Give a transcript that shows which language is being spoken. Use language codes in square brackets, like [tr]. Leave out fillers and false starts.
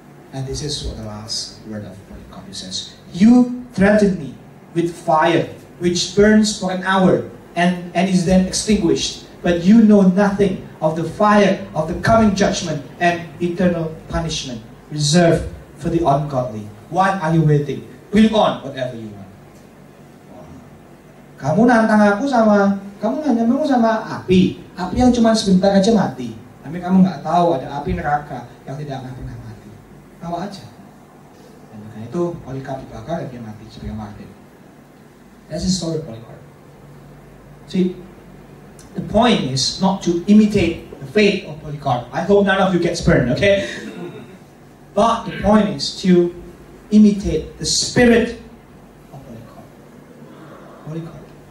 [en] And this is what the last word of Polycarp says. "You threaten me with fire which burns for an hour and is then extinguished. But you know nothing of the fire of the coming judgment and eternal punishment reserved for the ungodly. Why are you waiting? Bring on whatever you want. [id] Kamu nantang aku kamu nanya aku sama api yang cuma sebentar aja mati. Tapi kamu nggak tahu ada api neraka yang tidak akan pernah mati. Tahu aja. Dan karena itu Polycarp dibakar dan dia mati sebagai martir. [en] That's the story of Polycarp. See, the point is not to imitate the fate of Polycarp. I hope none of you gets burned, okay? But the point is to imitate the spirit of Polycarp.